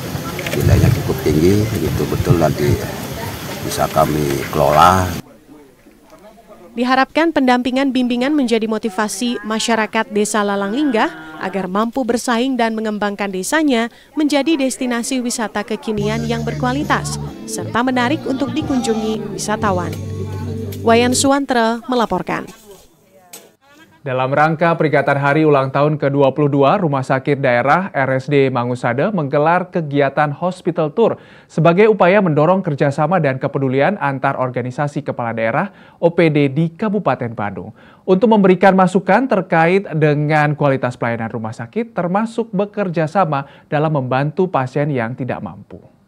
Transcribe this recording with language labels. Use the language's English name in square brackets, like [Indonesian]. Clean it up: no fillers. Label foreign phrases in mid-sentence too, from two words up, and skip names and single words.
[Indonesian] Nilainya cukup tinggi, itu betul nanti bisa kami kelola. Diharapkan pendampingan bimbingan menjadi motivasi masyarakat Desa Lalanglingga agar mampu bersaing dan mengembangkan desanya menjadi destinasi wisata kekinian yang berkualitas, serta menarik untuk dikunjungi wisatawan. Wayan Suwantre melaporkan. Dalam rangka peringatan Hari Ulang Tahun ke-22, Rumah Sakit Daerah RSD Mangusade menggelar kegiatan Hospital Tour sebagai upaya mendorong kerjasama dan kepedulian antar organisasi kepala daerah OPD di Kabupaten Badung untuk memberikan masukan terkait dengan kualitas pelayanan rumah sakit termasuk bekerja sama dalam membantu pasien yang tidak mampu.